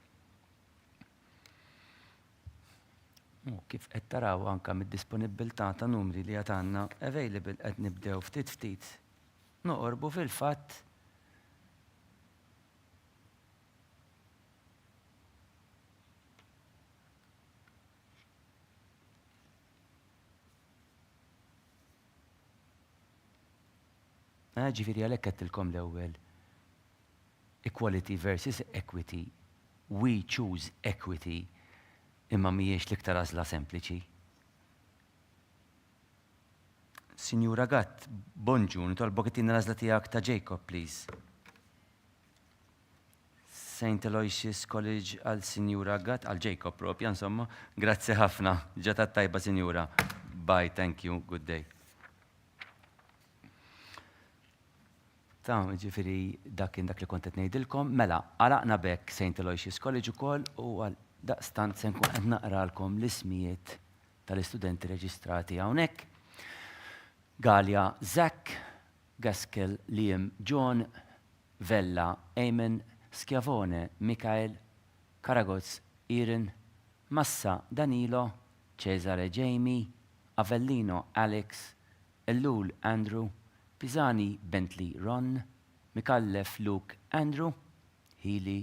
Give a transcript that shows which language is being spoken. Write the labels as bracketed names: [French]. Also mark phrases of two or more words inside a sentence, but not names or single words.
[Maltese] Kif qed taraw anke mid-disponibilità ta' numri li qed għandna available qed nibdew ftit noqorbu fil-fatt ġifieri għalhekk qedtilkom l-ewwel. [English] Equality versus equity. We choose equity. [Maltese] Imma mhijiex l-iktar għażla sempliċi. Sinjura Gatt, bonġu, nitolbok it-tina l-għażla tiegħek ta' Jacob, please. Saint Aloysius College għal Sinjura Gatt, għal Jacob propja, insomma. Grazzi ħafna, ġata tajba, Sinjura. [English] Bye, thank you, good day. [Maltese] Ġifieri dak li kont qed ngħidilkom, mela, għalaqna bekk Saint Aloysius College ukoll u għal daqstant se nkun qed naqralkom l-ismijiet tal-istudenti reġistrati hawnhekk. Gallia Zach, Gaskell Liam John, Vella Eamon, Schiavone Mikael, Karagoz Irin, Massa Danilo, Cesare Jamie, Avellino Alex, Ellul Andrew, Pisani Bentley Ron, Mikallef Luke Andrew, Healy